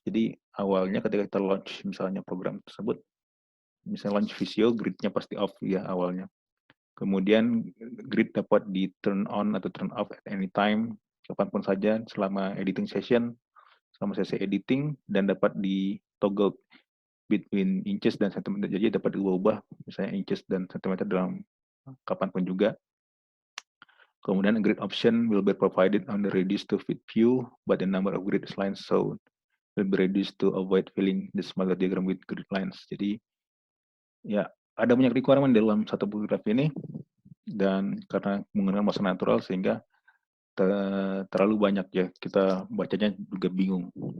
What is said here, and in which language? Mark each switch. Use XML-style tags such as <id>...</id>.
<id>Jadi awalnya ketika kita launch misalnya program tersebut, misalnya launch Visio, gridnya pasti off ya awalnya. Kemudian grid dapat di turn on atau turn off</id> <en>at any time,</en> <id>kapanpun saja selama editing session, selama sesi editing, dan dapat di toggle</id> <en>between inches</en> <id>dan</id> <en>centimeter.</en> <id>Jadi dapat diubah misalnya inches dan centimeter dalam kapanpun juga.</id> <en>Kemudian a grid option will be provided on the reduce to fit view, but the number of grid lines shown will be reduced to avoid filling the smaller diagram with grid lines.</en> <id>Jadi ya ada banyak requirement dalam satu buku graf ini, dan karena menggunakan bahasa natural sehingga terlalu banyak ya, kita bacanya juga bingung.</id>